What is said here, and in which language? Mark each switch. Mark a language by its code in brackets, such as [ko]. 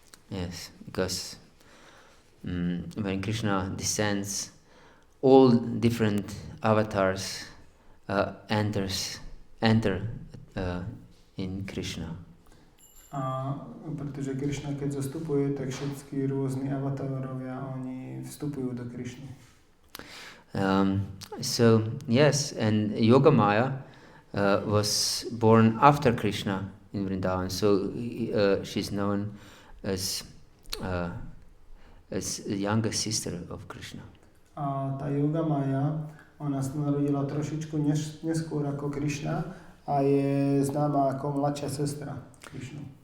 [en] Yes, because when Krishna descends, all different avatars enter in Krishna. [sk] A pretože Krishna, keď zastupuje, tak všetky rôzni avatarovia, oni vstupujú do Krishny. [en] So yes, and Yogamaya was born after Krishna in Vrindavan, so she's known as a younger sister of Krishna. [sk] A tá Yogamaya, ona sa narodila trošičku neskôr ako Krishna a je známa ako mladšia sestra Krishnu.